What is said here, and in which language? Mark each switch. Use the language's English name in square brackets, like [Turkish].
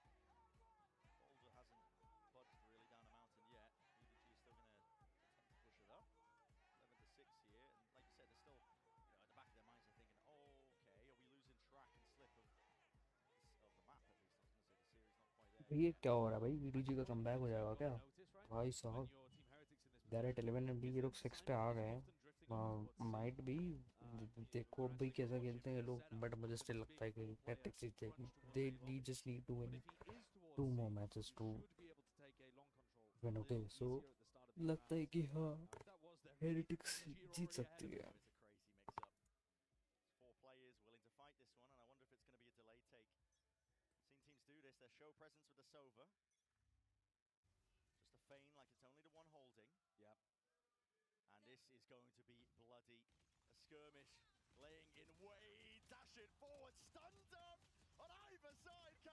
[English] Boulder hasn't budged really down the mountain yet. EDG is still going to attempt to push it up. 11-6 here, and like you said, they're still, at the back of their minds, they're thinking, oh, okay, are we losing track and slip of the map at least? I was going to say the series not quite there. [Hindi] ये क्या हो रहा है भाई, EDG का comeback हो जाएगा क्या भाई साहब? डायरेक्ट 11 एंड ये लोग 6 पे आ गए हैं, माइट भी। देखो अब भाई कैसा खेलते हैं ये लोग, बट मुझे स्टिल लगता है कि tactics [English] they just need to win [Hindi] 2 more matches to win. Okay so लगता है कि हाँ हेरेटिक्स जीत सकती है। [English] Four players willing to fight this one, and I wonder if it's going to be a delay take. Seen teams do this, their show presence with the Sova. Just to feign like it's only the one holding. Yep. And this is going to be bloody. A skirmish laying in way, dashing forward, stunned up on either side.